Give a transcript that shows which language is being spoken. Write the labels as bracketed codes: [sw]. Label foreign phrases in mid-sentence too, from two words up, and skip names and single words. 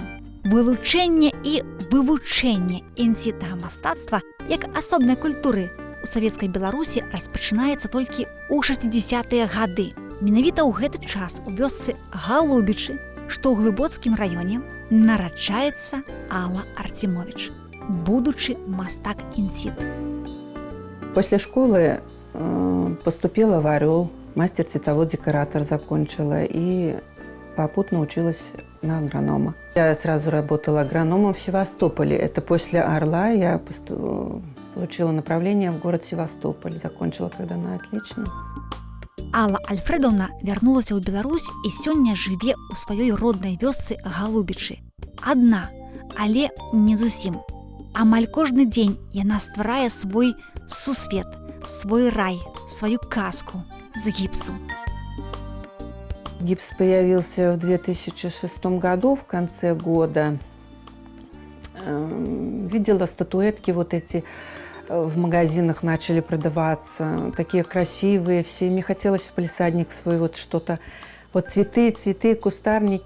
[be] Вылучэнне і вывучэнне інсітнага мастацтва як асобнай культуры у савецкай Беларусі распачынаецца толькі ў 60-тыя гады. Менавіта ў гэты час у вёсцы Галубічы, што ў Глыбоцкім раёне, нараджаецца Алла Артемович, будучы мастак-інсіт. [ru] После школы поступила в «Орел», мастер-цветовод-декоратор закончила и попутно училась на агронома. Я сразу работала агрономом в Севастополе. Это после «Орла» я получила направление в город Севастополь. Закончила когда на отлично. [be] Алла Альфредовна вярнулася ў Беларусь і сёння жыве ў сваёй роднай вёсцы Галубічы. Адна, але не зусім. Амаль кожны дзень яна стварае свой сусвет, свой рай, свою казку з гіпсу. [ru] Гипс появился в 2006 году, в конце года. Видела статуэтки вот эти в магазинах начали продаваться, такие красивые все. Мне хотелось в палисадник свой вот что-то, вот цветы, кустарники.